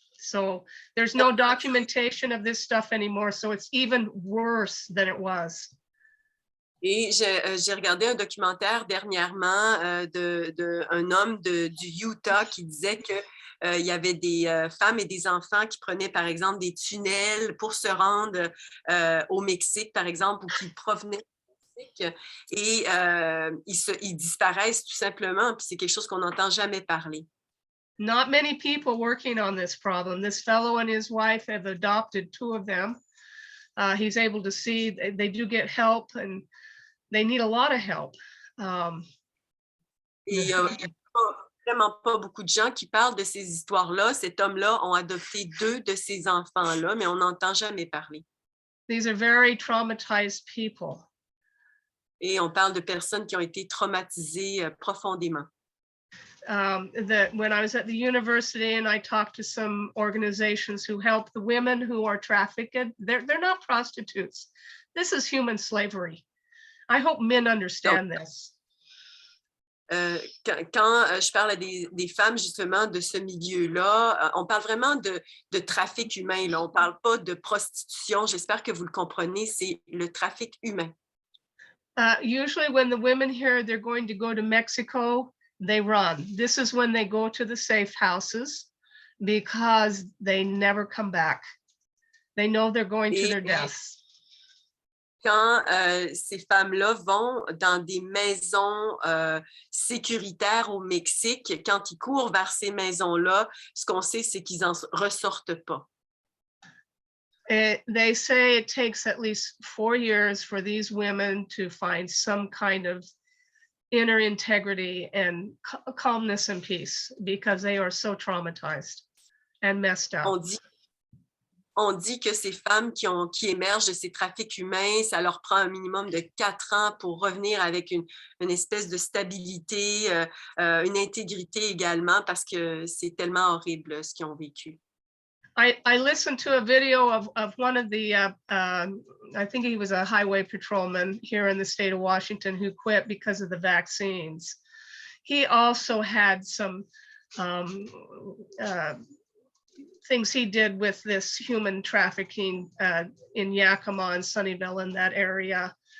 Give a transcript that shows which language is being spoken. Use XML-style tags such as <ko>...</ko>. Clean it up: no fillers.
<en>So there's no documentation of this stuff anymore. So it's even worse than it was.</en> <fr>Et j'ai regardé un documentaire dernièrement d'un homme du Utah qui disait qu'il y avait des femmes et des enfants qui prenaient, par exemple, des tunnels pour se rendre au Mexique, par exemple, ou qui provenaient et ils disparaissent tout simplement, puis c'est quelque chose qu'on n'entend jamais parler.</fr> <en>Not many people working on this problem. This fellow and his wife have adopted 2 of them. He's able to see they do get help and they need a lot of help.</en> <fr>Et il n'y a vraiment pas beaucoup de gens qui parlent de ces histoires-là. Cet homme-là a adopté 2 de ces enfants-là, mais on n'entend jamais parler.</fr> <en>These are very traumatized people.</en> <fr>Et on parle de personnes qui ont été traumatisées profondément.</fr> <en>When I was at the university and I talked to some organizations who help the women who are trafficked, they're not prostitutes. This is human slavery. I hope men understand this.</en> <fr>Quand je parle à des femmes justement de ce milieu-là, on parle vraiment de trafic humain. Là. On ne parle pas de prostitution. J'espère que vous le comprenez, c'est le trafic humain.</fr> <en>Usually when the women hear they're going to go to Mexico, they run. This is when they go to the safe houses because they never come back. They know they're going to their deaths.</en> <fr>Quand ces femmes-là vont dans des maisons sécuritaires au Mexique, quand ils courent vers ces maisons-là, ce qu'on sait, c'est qu'ils n'en ressortent pas.</fr> <en>They say it takes at least 4 years for these women to find some kind of inner integrity and calmness and peace because they are so traumatized and messed up.</en> <fr>On dit que ces femmes qui émergent de ces trafics humains, ça leur prend un minimum de 4 ans pour revenir avec une espèce de stabilité, une intégrité également, parce que c'est tellement horrible ce qu'ils ont vécu.</fr> <en>I listened to a video of one of the, I think he was a highway patrolman here in the state of Washington who quit because of the vaccines. He also had some things he did with this human trafficking in Yakima and Sunnyvale in that area.</en>